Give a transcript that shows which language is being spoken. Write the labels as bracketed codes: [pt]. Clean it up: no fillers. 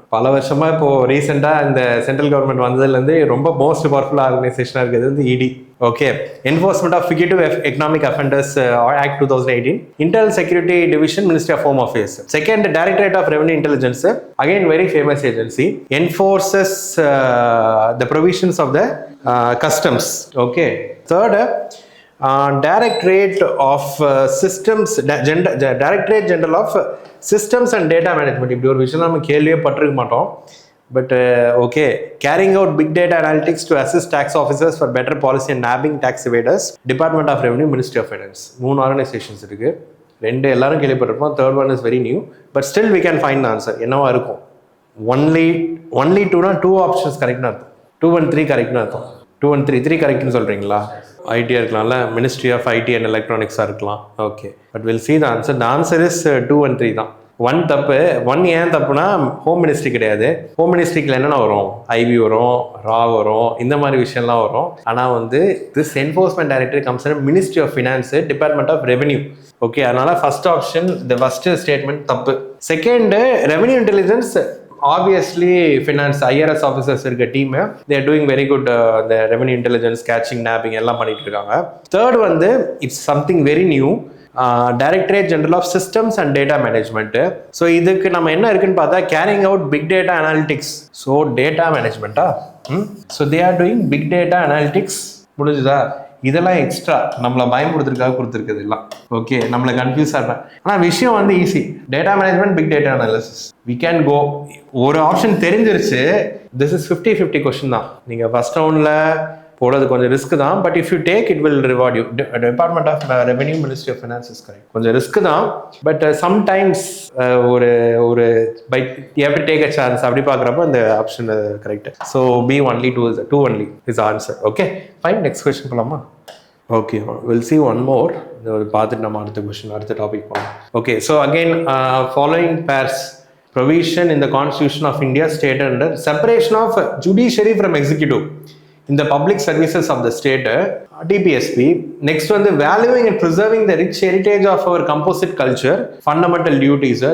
[ta] பல வருஷமாக இப்போது ரீசெண்டாக இந்த சென்ட்ரல் கவர்மெண்ட் வந்ததுலேருந்து ரொம்ப மோஸ்ட் பவர்ஃபுல் ஆர்கனைசேஷனாக இருக்கிறது வந்து இடி. [en] Okay, enforcement of fugitive economic offenders act 2018, internal security division, ministry of home affairs. Second, directorate of revenue intelligence, again very famous agency, enforces the provisions of the customs. Okay, third, Directorate of Systems, Directorate General of Systems and Data Management. [ta] இப்படி ஒரு விஷயம் நம்ம கேள்வியே பட்டிருக்க மாட்டோம். [en] But okay, carrying out big data analytics to assist tax officers for better policy and nabbing tax evaders, Department of Revenue, Ministry of Finance. 3 organizations இருக்கு. [ta] 2 எல்லாரும் கேள்விப்பட்டிருப்போம். [en] Third one is very new, but still we can find the answer. [ta] என்னவா இருக்கும்? Only 2 னா 2 options கரெக்ட்னா இருக்கும். 2 and 3 கரெக்ட்னா இருக்கும். 2 and 3 கரெக்ட்னு சொல்றீங்களா? Idea இருக்கலாம்ல, [en] ministry of IT and எலக்ட்ரானிக்ஸாக [ta] இருக்கலாம். [en] Okay, but will see the answer. The answer is 2 and 3 தான். [ta] 1 தப்பு. 1 ஏன் தப்புனா ஹோம் மினிஸ்ட்ரி கிடையாது. ஹோம் மினிஸ்ட்ரிக்கில் என்னென்ன வரும்? ஐவி வரும், ரா வரும், இந்த மாதிரி விஷயம்லாம் வரும். ஆனால் வந்து [en] This enforcement director comes in ministry of finance, department of revenue. Okay, அதனால first option, the first statement தப்பு. Second, revenue intelligence, obviously finance IRS officers [ta] இருக்க team, [en] they are doing very good the revenue intelligence, catching, nabbing [ta] எல்லாம் பண்ணிட்டு இருக்காங்க. [en] Third வந்து it's something very new, Directorate General of Systems and Data Management. [ta] So இதுக்கு நம்ம என்ன இருக்குன்னு பார்த்தா [en] carrying out big data analytics. So data management so they are doing big data analytics. [ta] முடிஞ்சுதா? இதெல்லாம் எக்ஸ்ட்ரா நம்மளை பயன்படுத்துறதுக்காக கொடுத்துருக்குது எல்லாம். ஓகே, நம்மளை கன்ஃபியூஸ் ஆகிறேன். ஆனால் விஷயம் வந்து easy. [en] Data management, big data analysis, we can go. [ta] ஒரு ஆப்ஷன் தெரிஞ்சிருச்சு. [en] This is 50-50 question தான். [ta] நீங்கள் ஃபர்ஸ்ட் ரவுண்டில் போடுறது கொஞ்சம் ரிஸ்க் தான், [en] But if you take it will reward you. Department of revenue, ministry of finance is correct. [ta] கொஞ்சம் risk தான், [en] But sometimes ஒரு by you have to take a chance. [ta] அப்படி பார்க்குறப்ப இந்த [en] Option correct. So B only 2 only is answer. Okay, fine. Next question [ta] போகலாமா? [en] Okay, we'll see one more. [ta] பார்த்துட்டு நம்ம அடுத்த டாபிக் போகலாம். [en] Okay, so again following pairs provision in the Constitution of India stated under separation of judiciary from executive in the public services of the state, DPSP. Next one, the valuing and preserving the rich heritage of our composite culture, fundamental duties.